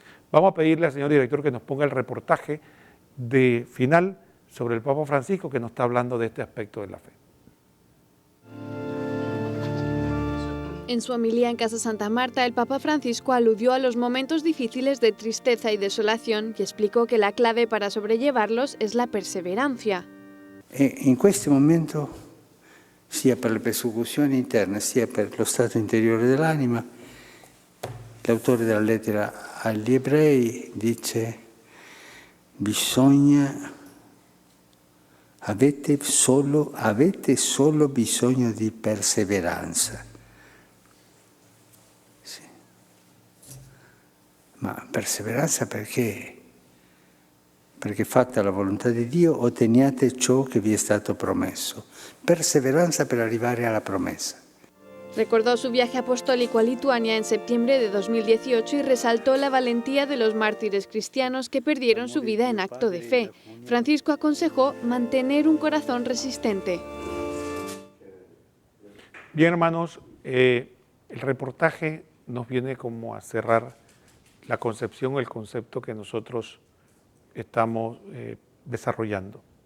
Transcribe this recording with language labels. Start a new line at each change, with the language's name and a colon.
Spanish: Vamos a pedirle al señor director que nos ponga el reportaje de final sobre el Papa Francisco, que nos está hablando de este aspecto de la fe. En su homilía en Casa Santa Marta, el Papa Francisco aludió a los momentos difíciles de tristeza y desolación y explicó que la clave para sobrellevarlos es la perseverancia.
Italian: In questo momento, sia per le persecuzioni interne, sia per lo stato interiore dell'anima, l'autore della lettera agli ebrei dice: avete solo bisogno di perseveranza. Sì. Ma perseveranza perché? Perché fatta la volontà di Dio otteniate ciò che vi è stato promesso. Perseveranza per arrivare alla promesa.
Spanish: Recordó su viaje apostólico a Lituania en septiembre de 2018 y resaltó la valentía de los mártires cristianos que perdieron su vida en acto de fe. Francisco aconsejó mantener un corazón resistente. Bien, hermanos, el reportaje nos viene como a cerrar la concepción o el concepto que nosotros estamos desarrollando.